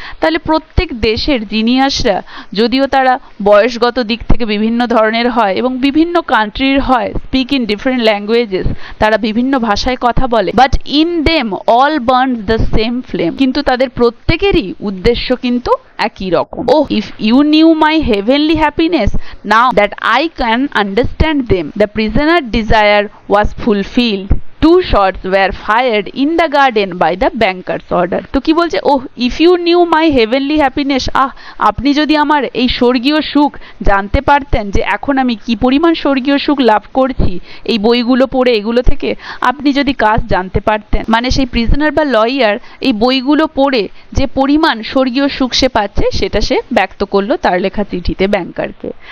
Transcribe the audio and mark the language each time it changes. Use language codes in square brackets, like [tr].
[bn] তাহলে প্রত্যেক দেশের জিনিয়াসরা, যদিও তারা বয়সগত দিক থেকে বিভিন্ন ধরনের হয় এবং বিভিন্ন কান্ট্রির হয়, [en] speak in different languages, [bn] তারা বিভিন্ন ভাষায় কথা বলে, [en] but in them all burns the same flame, [bn] কিন্তু তাদের প্রত্যেকেরই উদ্দেশ্য কিন্তু একই রকম। [en] Oh if you knew my heavenly happiness now that I can understand them, the prisoner desire was fulfilled. 2 shots were fired in the garden by the banker's order. [bn] তো কি বলছে? [en] oh, if you knew my heavenly happiness, [bn] আপনি যদি আমার এই স্বর্গীয় সুখ জানতে পারতেন, যে এখন আমি কি পরিমাণ স্বর্গীয় সুখ লাভ করছি এই বইগুলো পড়ে, এগুলো থেকে আপনি যদি কাজ জানতে পারতেন, মানে সেই প্রিজনার বা লয়ার এই বইগুলো পড়ে যে পরিমাণ স্বর্গীয় সুখ সে পাচ্ছে সেটা সে ব্যক্ত করলো তার লেখা চিঠিতে ব্যাংকারকে।